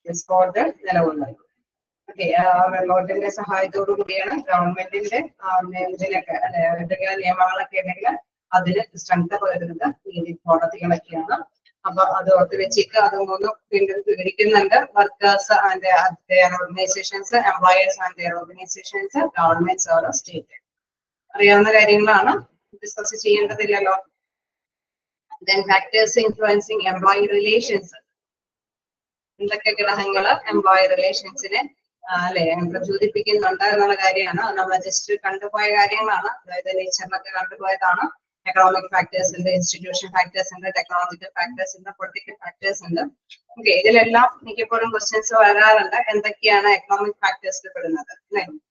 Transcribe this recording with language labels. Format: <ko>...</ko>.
<ml>Board നിലകൊള്ളുന്നത്. Okay, ബോർഡിന്റെ സഹായത്തോടു കൂടിയാണ് ഗവൺമെന്റിന്റെ ഇതിനൊക്കെ എന്തെങ്കിലും നിയമങ്ങളൊക്കെ ഉണ്ടെങ്കിൽ അതിന് സ്ട്രെങ്ത് പകരുന്നത് നീതി കോടതികളൊക്കെയാണ്. അപ്പൊ അത് ഓർത്ത് വെച്ചിട്ട് അത് 3 വീണ്ടും വിവരിക്കുന്നുണ്ട്.</ml> <en>Workers and their organisations, employers and their organisations, governments or state.</en> <ml>അറിയാവുന്ന കാര്യങ്ങളാണ്, discuss ചെയ്യേണ്ടതില്ലല്ലോ.</ml> <en>Then factors influencing employee relations.</en> <ml>എന്തൊക്കെ ഘടകങ്ങള് എംപ്ലോയി റിലേഷൻസിനെ അല്ലെ പ്രചോദിപ്പിക്കുന്നുണ്ട് എന്നുള്ള കാര്യമാണ്. നമ്മൾ ജസ്റ്റ് കണ്ടുപോയ കാര്യങ്ങളാണ്. അതായത് നേച്ചറിലൊക്കെ കണ്ടുപോയതാണ്. എക്കണോമിക് ഫാക്ടേഴ്സ് ഉണ്ട്, ഇൻസ്റ്റിറ്റ്യൂഷൻ ഫാക്ടേഴ്സ് ഉണ്ട്, ടെക്നോളജിക്കൽ ഫാക്ടേഴ്സ് ഉണ്ട്, പൊളിറ്റിക്കൽ ഫാക്ടേഴ്സ് ഉണ്ട്. ഓക്കെ, ഇതിലെല്ലാം മിക്കപ്പോഴും ക്വസ്റ്റ്യൻസ് വരാറുണ്ട്. എന്തൊക്കെയാണ് എക്കണോമിക് ഫാക്ടേഴ്സിൽ പെടുന്നത് അല്ലെ?</ml>